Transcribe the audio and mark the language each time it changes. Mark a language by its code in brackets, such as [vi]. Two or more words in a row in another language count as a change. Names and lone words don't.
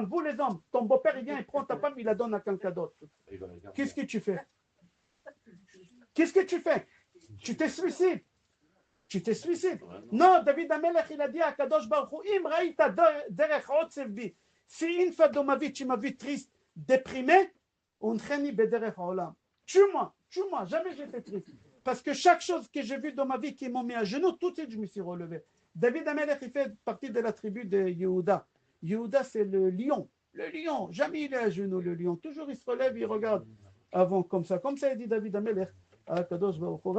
[fr] Vous, les hommes, ton beau-père, il vient, il prend ta femme, il la donne à quelqu'un d'autre. Qu'est-ce que tu fais? Qu'est-ce que tu fais? Tu te suicides. Tu te suicides. Non, David Amelech, il a dit à [he] קדוש ברוך הוא, אם ראית דרך עצב בי. [fr] Si une fois dans ma vie, tu m'as vu triste, déprimé, [he] ונחני בדרך עולם. [fr] Tue-moi, jamais j'étais triste. Parce que chaque chose que j'ai vue dans ma vie qui m'ont mis à genoux, tout de suite, je me suis relevé. David Amelech, il fait partie de la tribu de Yehuda. Yehuda, c'est le lion. Le lion, jamais il est à genoux, le lion. Toujours, il se relève, il regarde. avant comme ça a dit David Amelech à [he] קדוש ברוך הוא.